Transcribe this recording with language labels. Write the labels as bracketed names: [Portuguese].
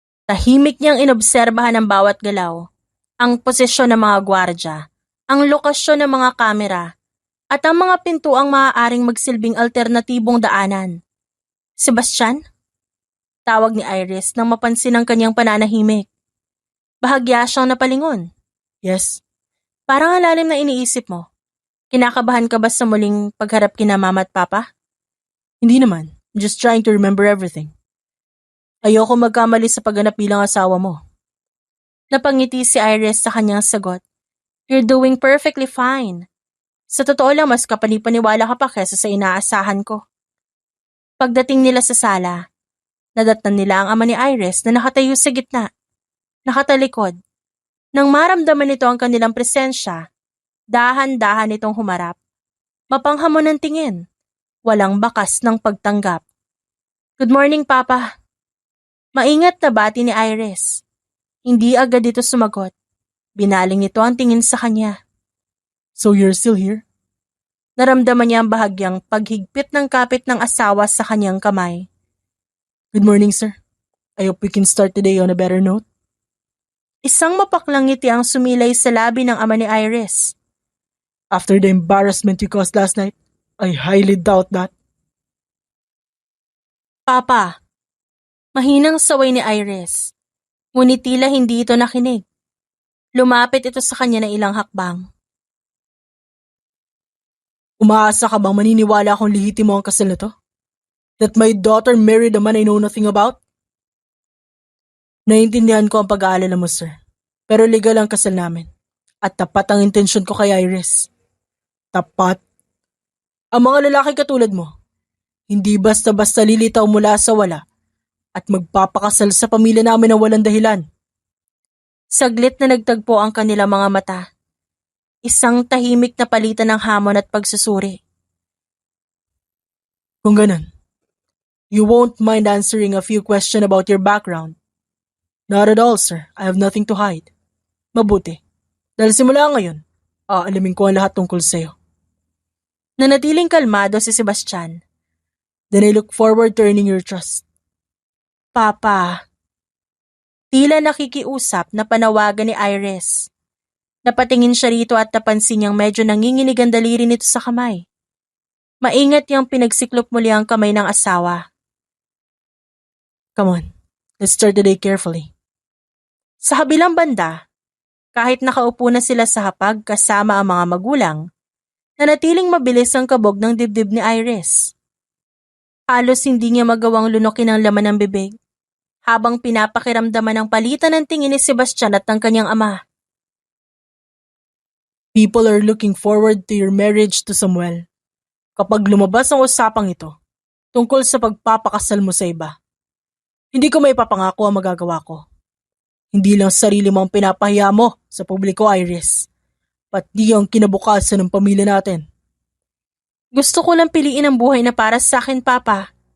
[Filipino] Tahimik niyang inobserbahan ang bawat galaw, ang posisyon ng mga gwardya, ang lokasyon ng mga kamera, at ang mga pintuang maaaring magsilbing alternatibong daanan. Sebastian? Tawag ni Iris nang mapansin ang kanyang pananahimik. Bahagya siyang napalingon. Yes. Parang ang lalim na iniisip mo. Kinakabahan ka ba sa muling pagharap kina mama at papa? Hindi naman. [English] I'm just trying to remember everything. [Filipino] Ayoko magkamali sa pagganap bilang asawa mo. Napangiti si Iris sa kanyang sagot. [English] You're doing perfectly fine. [Filipino] Sa totoo lang, mas kapanipaniwala ka pa kesa sa inaasahan ko. Pagdating nila sa sala, nadatnan nila ang ama ni Iris na nakatayo sa gitna, nakatalikod. Nang maramdaman nito ang kanilang presensya, dahan-dahan itong humarap. Mapanghamon ng tingin, walang bakas ng pagtanggap. [English] Good morning, Papa. [Filipino] Maingat na bati ni Iris. Hindi agad ito sumagot. Binaling nito ang tingin sa kanya. [English] So you're still here? [Filipino] Naramdaman niya ang bahagyang paghigpit ng kapit ng asawa sa kanyang kamay. [English] Good morning, sir. I hope we can start today on a better note. [Filipino] Isang mapaklang ngiti ang sumilay sa labi ng ama ni Iris. [English] After the embarrassment you caused last night, I highly doubt that. [Filipino] Papa, mahinang saway ni Iris. Ngunit tila hindi ito nakinig. Lumapit ito sa kanya ng ilang hakbang. Umaasa ka bang maniniwala akong lihitimo ang kasal na to? [English] That my daughter married a man I know nothing about? [Filipino] Naiintindihan ko ang pag-aalala mo, sir. Pero legal ang kasal namin. At tapat ang intensyon ko kay Iris. Tapat? Ang mga lalaki katulad mo, hindi basta-basta lilitaw mula sa wala at magpapakasal sa pamilya namin na walang dahilan. Saglit na nagtagpo ang kanilang mga mata. Isang tahimik na palitan ng hamon at pagsusuri. Kung ganun, [English] you won't mind answering a few questions about your background. Not at all, sir. I have nothing to hide. Mabuti. [Filipino] Dahil simula ngayon, aalamin ko ang lahat tungkol sa'yo. Nanatiling kalmado si Sebastian. [English] Then I look forward to earning your trust. [Filipino] Papa. Tila nakikiusap na panawagan ni Iris. Napatingin siya rito at napansin niyang medyo nanginginig ang daliri nito sa kamay. Maingat niyang pinagsiklop muli ang kamay ng asawa. [English] Come on, let's start the day carefully. [Filipino] Sa kabilang banda, kahit nakaupo na sila sa hapag kasama ang mga magulang, nanatiling mabilis ang kabog ng dibdib ni Iris. Halos hindi niya magawang lunokin ang laman ng bibig, habang pinapakiramdaman ang palitan ng tingin ni Sebastian at ng kanyang ama. [English] People are looking forward to your marriage to Samuel. [Filipino] Kapag lumabas ang usapang ito, tungkol sa pagpapakasal mo sa iba, hindi ko may papangako ang magagawa ko. Hindi lang sarili mo ang pinapahiya mo sa publiko, Iris, pati ang kinabukasan ng pamilya natin. Gusto ko lang piliin ang buhay na para sa akin, Papa.